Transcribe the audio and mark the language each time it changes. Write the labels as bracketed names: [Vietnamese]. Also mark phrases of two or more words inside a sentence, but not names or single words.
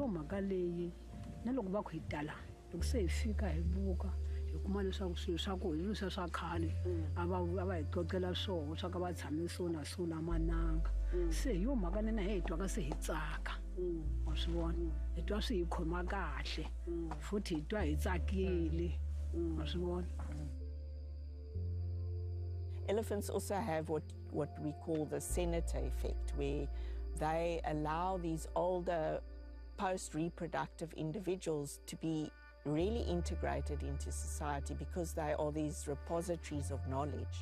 [Tsonga] yo mhaka leyi na loko va ku hi tala loko se hi fika hi buka hi kuma leswaku swilo swa ku hi leswiya swa khale a va hi qoqela swoho swa ka va tshame so na so la mananga se hi yo mhaka nina hi twaka se hi tsaka wa swi vona hi twa swi hi khoma kahle futhi hi twa hi tsakile wa swi vona. [English] Elephants also have what we call the senator effect, where they allow these older post-reproductive individuals to be really integrated into society because they are these repositories of knowledge.